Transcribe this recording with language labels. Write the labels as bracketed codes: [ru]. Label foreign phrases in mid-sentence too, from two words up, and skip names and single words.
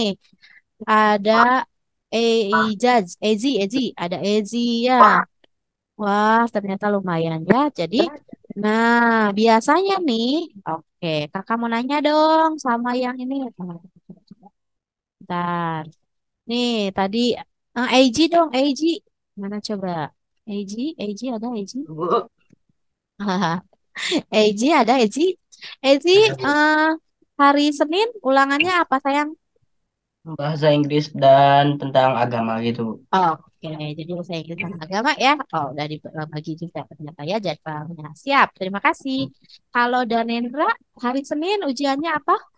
[id] Ada Ejaz, Ezi, ada Ezi ya. Wah, ternyata lumayan ya. Jadi, nah biasanya nih, oke, kakak mau nanya dong sama yang ini. Bentar. Nih, tadi Eji dong, Eji. Mana coba? Eji ada Eji? Eji ada Eji? Eji, eh, hari Senin ulangannya apa sayang? Bahasa Inggris dan tentang agama gitu. Oke, jadi bahasa Inggris dan agama ya. Oh, udah dibagi juga ternyata ya jadwalnya. Siap, terima kasih. Kalau Danendra, hari Senin ujiannya apa?